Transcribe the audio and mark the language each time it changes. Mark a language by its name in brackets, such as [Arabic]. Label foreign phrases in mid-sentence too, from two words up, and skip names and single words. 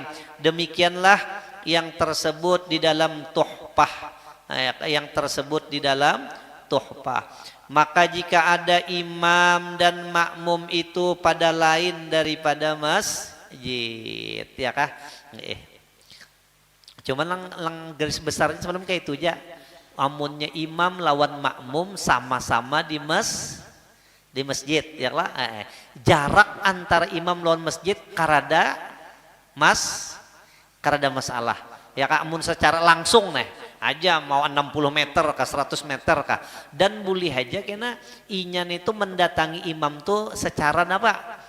[Indonesian] Demikianlah yang tersebut di dalam tuhfah, yang tersebut di dalam tuhfah. Maka jika ada imam dan makmum itu pada lain daripada masjid, ya kah? [Banjar] Cuman lang garis besarnya sebelum kayak itu aja. Amunnya imam lawan makmum sama-sama di masjid, ya lah. Jarak antara imam lawan masjid karada masalah. Ya kak, amun secara langsung nih aja mau 60 meter ke 100 meter kah, dan boleh aja kena inyan itu mendatangi imam tuh secara apa?